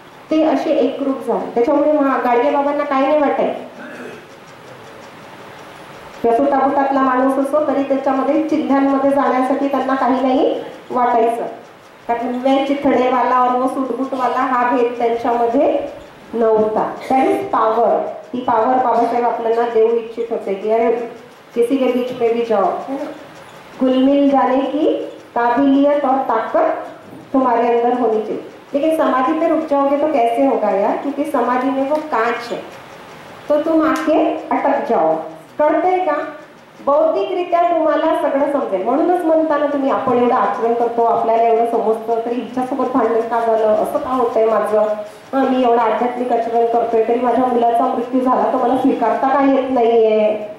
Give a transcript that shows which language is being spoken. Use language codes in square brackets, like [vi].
[mr] ते असे एकरूप झाले. त्याच्यामुळे गाडगे बाबांना काही नाही वाटायचं. सुटापुटातला माणूस असो तरी त्याच्यामध्ये चिन्हांमध्ये जाण्यासाठी त्यांना काही नाही वाटायचं. कारण चिथडेवाला [hi] और वो सुटबुटवाला [mr] हा भेद त्यांच्यामध्ये नव्हता. [en] That is power. [mr] ती पॉवर बाबासाहेब आपल्याला देऊ इच्छित होते की अरे [hi] किसी के बीच में भी जाओ, घुल मिल जाने की काबिलियत और ताकत तुम्हारे अंदर होनी चाहिए. लेकिन समाधि पे रुक जाओगे तो कैसे होगा यार, क्योंकि समाधि में वो कांच है, तो तुम आके अटक जाओ. [mr] कळतंय का? बौद्धिकरित्या तुम्हाला सगळं समजेल. म्हणूनच म्हणताना तुम्ही आपण एवढं आचरण करतो, आपल्याला एवढं समजतं, तरी हिच्यासोबत भांडण का झालं, असं का होतंय माझं, मी एवढं आध्यात्मिक आचरण करतोय तरी माझ्या मुलाचा मृत्यू झाला तर मला स्वीकारता का येत नाहीये.